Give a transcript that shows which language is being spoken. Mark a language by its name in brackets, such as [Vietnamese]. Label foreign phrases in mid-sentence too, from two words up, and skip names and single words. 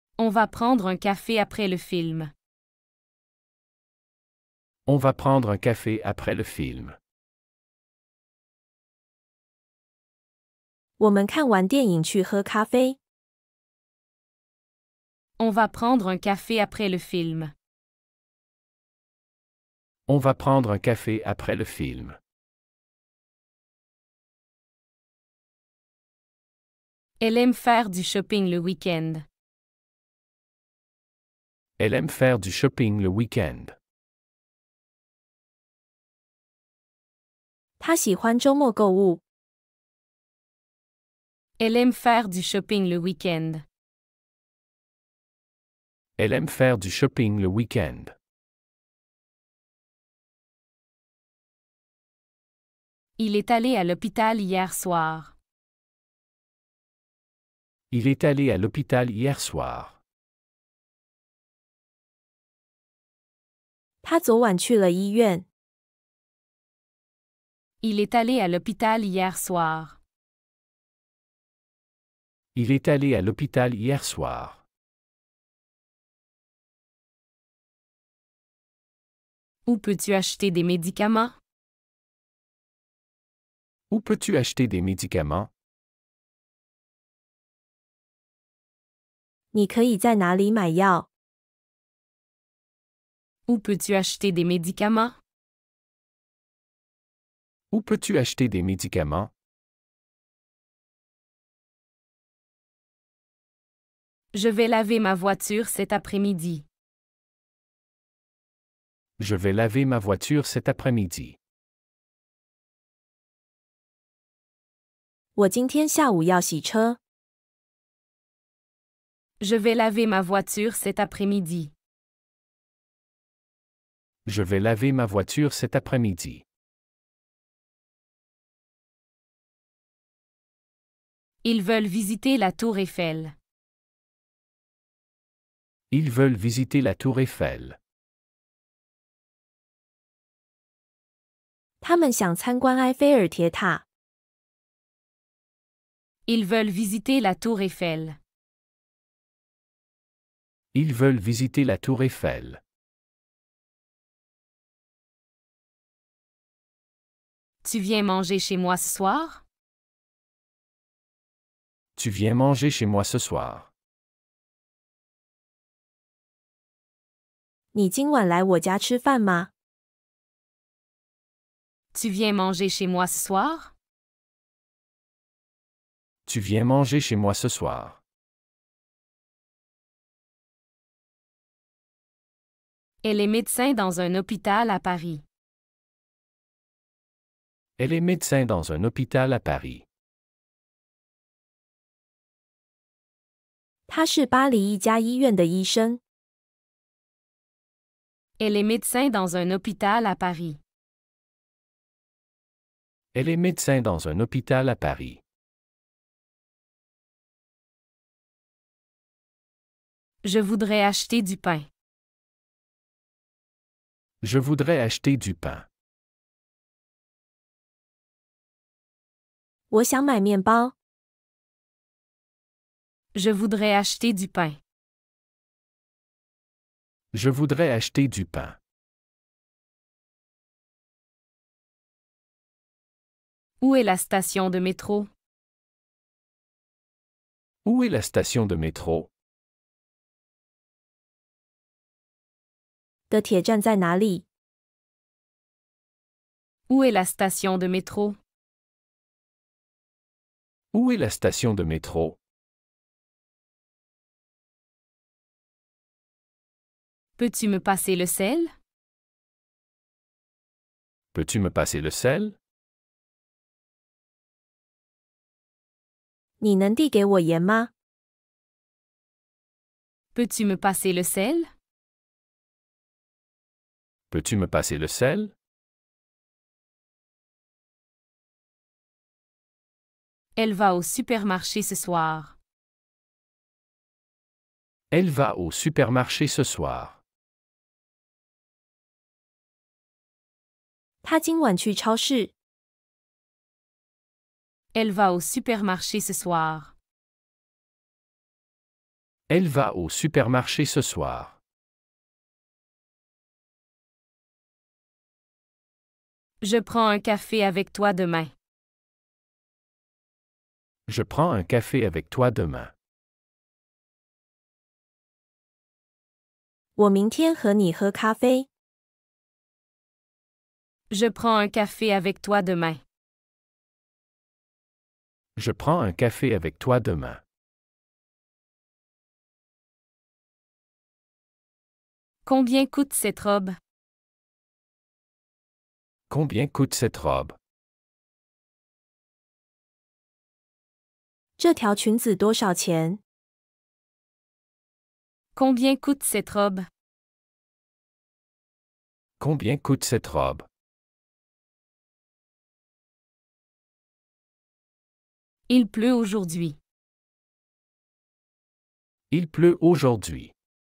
[French] On va prendre un café après le film. On va prendre un café après le film. [Chinese] 我们看完电影去喝咖啡。 [French] On va prendre un café après le film. On va prendre un café après le film. Elle aime faire du shopping le week-end. Elle aime faire du shopping le week-end. [Chinese] 她喜欢周末购物。 [French] Elle aime faire du shopping le week-end. Elle aime faire du shopping le week-end. Il est allé à l'hôpital hier soir. Il est allé à l'hôpital hier soir. [Chinese] 她昨晚去了医院。 [French] Il est allé à l'hôpital hier soir. Il est allé à l'hôpital hier soir. Où peux-tu acheter des médicaments? Où peux-tu acheter des médicaments? [Chinese] 你可以在哪里买药？ [French] Où peux-tu acheter des médicaments? Où peux-tu acheter des médicaments? Je vais laver ma voiture cet après-midi. Je vais laver ma voiture cet après-midi. [Chinese] 我今天下午要洗车。 [French] Je vais laver ma voiture cet après-midi. Je vais laver ma voiture cet après-midi. Ils veulent visiter la tour Eiffel. Ils veulent visiter la tour Eiffel. [Chinese] 他们想参观埃菲尔铁塔。 [French] Ils veulent visiter la tour Eiffel. Ils veulent visiter la tour Eiffel. Tu viens manger chez moi ce soir? Tu viens manger chez moi ce soir. [Chinese] 你今晚来我家吃饭吗？ [French] Tu viens manger chez moi ce soir? Tu viens manger chez moi ce soir. Elle est médecin dans un hôpital à Paris. Elle est médecin dans un hôpital à Paris. [Chinese] 他是巴黎一家医院的医生。 [French] Elle est médecin dans un hôpital à Paris. Elle est médecin dans un hôpital à Paris. Je voudrais acheter du pain. Je voudrais acheter du pain. [Chinese] 我想买面包。 [French] Je voudrais acheter du pain. Je voudrais acheter du pain. Où est la station de métro? Où est la station de métro? [Chinese] 的铁站在哪里？ [French] Où est la station de métro? Où est la station de métro? Peux-tu me passer le sel? Peux-tu me passer le sel? [Chinese] 你能递给我盐吗？ [French] Peux-tu me passer le sel? Peux-tu me passer le sel? Elle va au supermarché ce soir. Elle va au supermarché ce soir. [Chinese] 他今晚去超市。 [French] Elle va au supermarché ce soir. Elle va au supermarché ce soir. Je prends un café avec toi demain. Je prends un café avec toi demain. [Chinese] 我明天和你喝咖啡。 [French] Je prends un café avec toi demain. Je prends un café avec toi demain. Combien coûte cette robe? Combien coûte cette robe? [Chinese] 这条裙子多少钱？ [French] Combien coûte cette robe? Combien coûte cette robe? Il pleut aujourd'hui. Il pleut aujourd'hui.